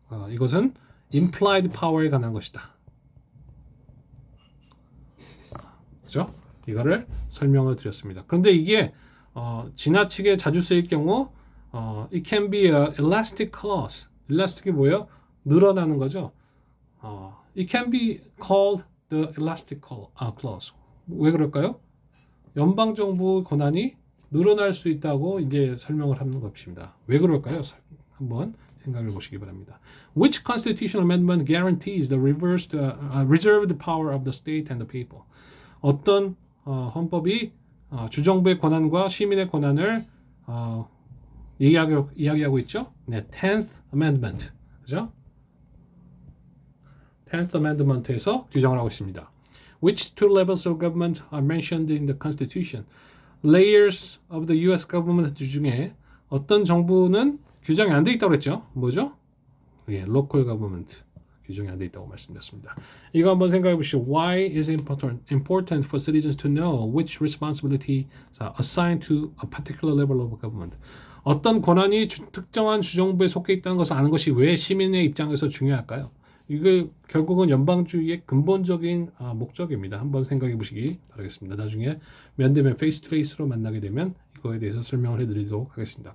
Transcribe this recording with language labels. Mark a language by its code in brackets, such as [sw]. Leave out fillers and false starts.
[ko] 이것은 implied power에 관한 것이다. 그죠? 이거를 설명을 드렸습니다. 그런데 이게 지나치게 자주 쓰일 경우 [en] it can be a elastic clause. [ko] elastic이 뭐예요? 늘어나는 거죠. [en] It can be called the elastic clause. [ko] 왜 그럴까요? 연방정부 권한이 늘어날 수 있다고 이제 설명을 하는 것입니다. 왜 그럴까요? 한번 생각해 보시기 바랍니다. [en] Which constitutional amendment guarantees the reserved power of the state and the people? [ko] 어떤 헌법이 주정부의 권한과 시민의 권한을 이야기하고 있죠? 네, 10th Amendment. 그죠? 10th Amendment에서 규정을 하고 있습니다. [en] Which two levels of government are mentioned in the Constitution? Layers of the U.S. [ko] government 중에 어떤 정부는 규정이 안 돼 있다고 그랬죠? 뭐죠? 예, local government 규정이 안 돼 있다고 말씀드렸습니다. 이거 한번 생각해 보시죠. [en] Why is it important for citizens to know which responsibilities are assigned to a particular level of government? [ko] 어떤 권한이 특정한 주정부에 속해 있다는 것을 아는 것이 왜 시민의 입장에서 중요할까요? 이게 결국은 연방주의의 근본적인 목적입니다. 한번 생각해 보시기 바라겠습니다. 나중에 면대면 페이스 투 페이스로 만나게 되면 이거에 대해서 설명을 해드리도록 하겠습니다.